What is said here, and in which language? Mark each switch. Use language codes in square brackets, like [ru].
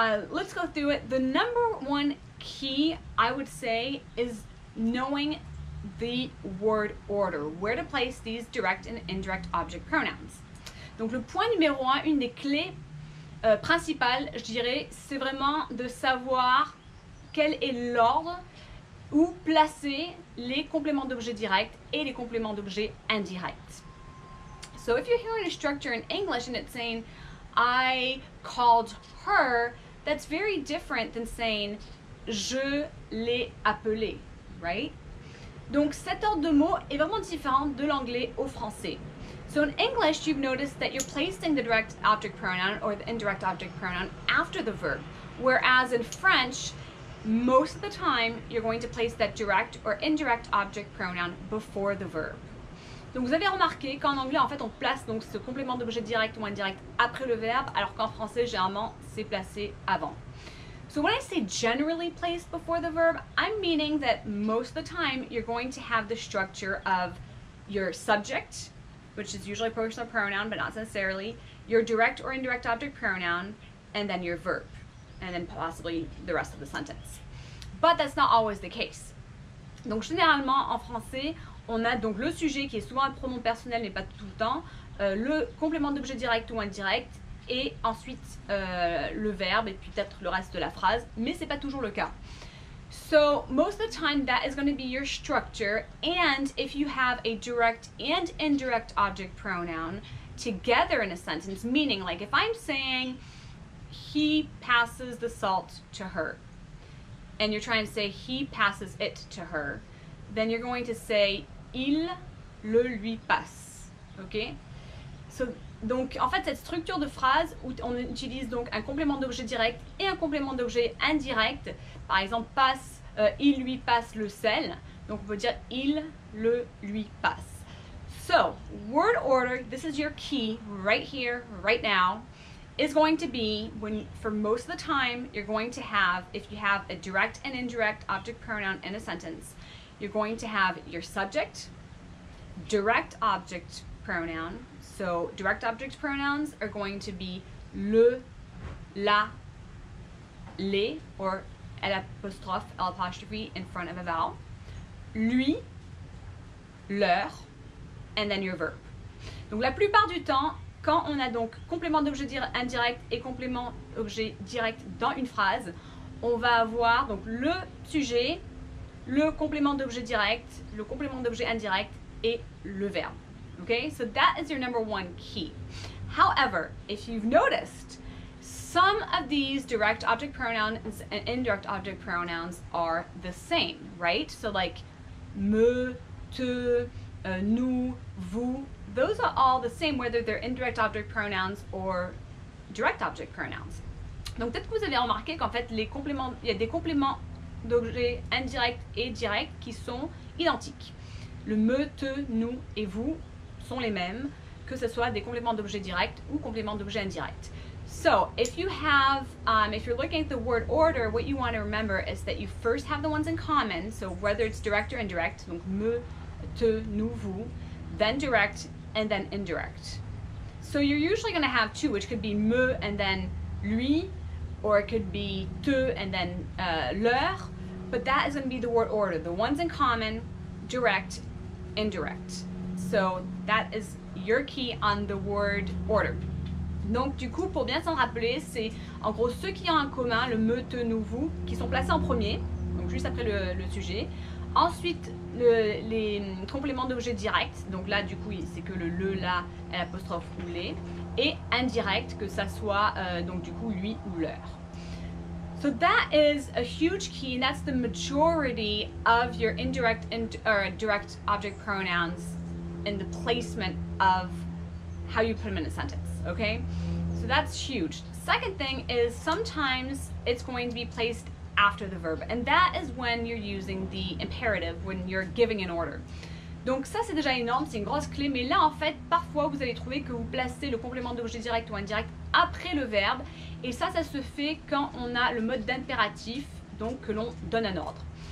[en] Let's go through it. The number one key, I would say, is knowing the word order, where to place these direct and indirect object pronouns. [fr] Donc le point numéro un, une des clés principales, je dirais, c'est vraiment de savoir quel est l'ordre où placer les compléments d'objets directs et les compléments d'objets indirects. [en] So if you're hearing a structure in English and it's saying, I called her, that's very different than saying, [fr] je l'ai appelée, [en] right? [fr] Donc cet ordre de mots est vraiment différent de l'anglais au français. [en] So in English, you've noticed that you're placing the direct object pronoun or the indirect object pronoun after the verb, whereas in French, most of the time, you're going to place that direct or indirect object pronoun before the verb. [fr] Donc vous avez remarqué qu'en anglais, en fait, on place donc ce complément d'objet direct ou indirect après le verbe, alors qu'en français, généralement, c'est placé avant. [en] So when I say generally placed before the verb, I'm meaning that most of the time, you're going to have the structure of your subject, which is usually a personal pronoun, but not necessarily, your direct or indirect object pronoun, and then your verb, and then possibly the rest of the sentence. But that's not always the case. [fr] Donc généralement, en français, on a donc le sujet qui est souvent un pronom personnel, mais pas tout le temps, le complément d'objet direct ou indirect, et ensuite le verbe, et puis peut-être le reste de la phrase, mais c'est pas toujours le cas. [en] So most of the time that is going to be your structure, and if you have a direct and indirect object pronoun together in a sentence, meaning like if I'm saying he passes the salt to her, and you're trying to say he passes it to her, then you're going to say [fr] il le lui passe, [en] ok? [fr] So, donc en fait cette structure de phrase où on utilise donc un complément d'objet direct et un complément d'objet indirect, par exemple passe, il lui passe le sel, donc on peut dire il le lui passe. [en] So word order, this is your key right here, right now, is going to be when, for most of the time, you're going to have, if you have a direct and indirect object pronoun in a sentence, you're going to have your subject, direct object pronoun. So direct object pronouns are going to be le, la, les, or l'apostrophe, l'apostrophe in front of a vowel, lui, leur, and then your verb. [fr] Donc la plupart du temps, quand on a donc complément d'objet indirect et complément d'objet direct dans une phrase, on va avoir donc le sujet, le complément d'objet direct, le complément d'objet indirect et le verbe. [en] Okay, so that is your number one key. However, if you've noticed, some of these direct object pronouns and indirect object pronouns are the same, right? So like me, te, nous, vous, those are all the same whether they're indirect object pronouns or direct object pronouns. [fr] Donc peut-être que vous avez remarqué qu'en fait il y a des compléments d'objets indirects et directs qui sont identiques. Le me, te, nous et vous sont les mêmes, que ce soit des compléments d'objets directs ou compléments d'objets indirects. [en] So if you have, if you're looking at the word order, what you want to remember is that you first have the ones in common, so whether it's direct or indirect, donc me, te, nous, vous, then direct, and then indirect. So you're usually going to have two, which could be me and then lui, or it could be te and then leur, but that is going to be the word order. The ones in common, direct, indirect. So that is your key on the word order. [fr] Donc du coup, pour bien s'en rappeler, c'est en gros ceux qui ont en commun, le me, te, nous, vous, qui sont placés en premier, donc juste après le sujet. Ensuite, les compléments d'objet directs, donc là du coup c'est que le, la, l'apostrophe ou les, et indirect, que ça soit donc du coup lui ou leur. [en] So that is a huge key, and that's the majority of your indirect or direct object pronouns in the placement of how you put them in a sentence, okay? So that's huge. Second thing is sometimes it's going to be placed after the verb, and that is when you're using the imperative, when you're giving an order. [fr] Donc ça c'est déjà énorme, c'est une grosse clé, mais là en fait parfois vous allez trouver que vous placez le complément d'objet direct ou indirect après le verbe, et ça se fait quand on a le mode d'impératif, donc que l'on donne un ordre.